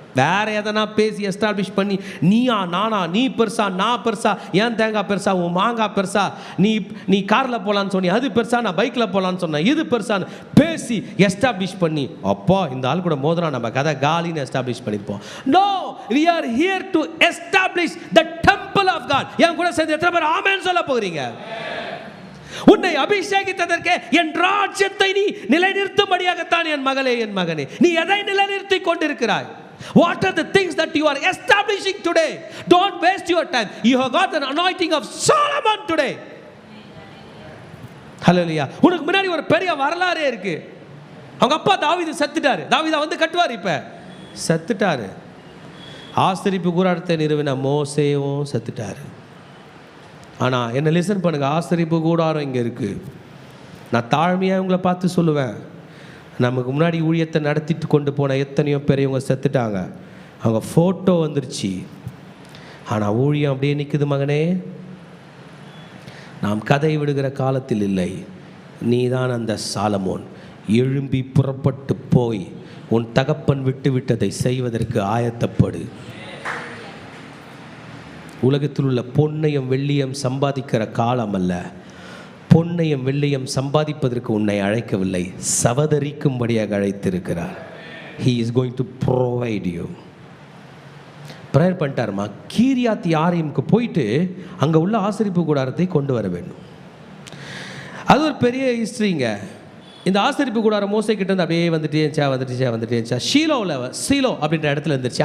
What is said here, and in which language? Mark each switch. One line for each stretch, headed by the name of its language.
Tamil: வேறு எதனா பேசி எஸ்டாப்ளிஷ் பண்ணி, நீயா நானா, நீ பெருசா நான் பெருசா, ஏன் தேங்காய் பெருசா, உன் மாங்காய் பெருசா, நீ காரில் போகலான்னு சொன்னி அது பெருசா, நான் பைக்கில் போகலான்னு சொன்னேன் இது பெருசான்னு பேசி எஸ்டாப்ளிஷ் பண்ணி, அப்போ இந்த ஆள் கூட மோதினா நம்ம கதை காலின்னு எஸ்டாப்ளிஷ் பண்ணியிருப்போம்.
English: No, we are here to establish the temple of God.
Tamil: என் கூட சேர்ந்து எத்தனை பேர் ஆமென் சொல்ல போகிறீங்க? உன்னை அபிஷேகித்ததற்கு என் ராஜ்யத்தை நீ நிலைநிறுத்தும்படியாகத்தான் என் மகளே, என் மகனே, நீ எதை நிலைநிறுத்தி கொண்டிருக்கிறாய்?
English: What are the things that you are establishing today? Don't waste your time. You have got an anointing of Solomon today. Hallelujah.
Tamil: உனக்கு முன்னாடி ஒரு பெரிய வரலாறே இருக்கு. அவங்க அப்பா தாவீது செத்துட்டாரு. தாவீதா வந்து கட்டுவார், இப்ப செத்துட்டாரு. ஆசரிப்பு கூடாரத்தை நிறுவின மோசேயும் செத்துட்டாரு. ஆனால் என்ன லிசன் பண்ணுங்க, ஆசரிப்பு கூடாரம் இங்கே இருக்குது. நான் தாழ்மையாக இவங்களை பார்த்து சொல்லுவேன், நமக்கு முன்னாடி ஊழியத்தை நடத்திட்டு கொண்டு போன எத்தனையோ பேர் இவங்க செத்துட்டாங்க. அவங்க ஃபோட்டோ வந்துருச்சு, ஆனால் ஊழியம் அப்படியே நிற்குது. மகனே, நாம் கதை விடுகிற காலத்தில் இல்லை. நீதான் அந்த சாலமோன். எழும்பி புறப்பட்டு போய் உன் தகப்பன் விட்டு விட்டதை செய்வதற்கு ஆயத்தப்படு. உலகத்தில் உள்ள பொன்னையும் வெள்ளியும் சம்பாதிக்கிற காலம் அல்ல. பொன்னையும் வெள்ளியும் சம்பாதிப்பதற்கு உன்னை அழைக்கவில்லை, சவதரிக்கும்படியாக அழைத்திருக்கிறார்.
English: He is going to provide you.
Tamil: Prayer பண்ணிட்டாருமா. Kiriath யாரீமுக்கு போயிட்டு அங்கே உள்ள ஆசரிப்பு கூடாரத்தை கொண்டு வர வேண்டும். அது ஒரு பெரிய ஹிஸ்ட்ரிங்க. இந்த ஆசரிப்பு கூடாரம் மோசே கிட்ட இருந்து அப்படியே வந்துட்டே சீலோ அப்படின்ற இடத்துல இருந்துச்சு.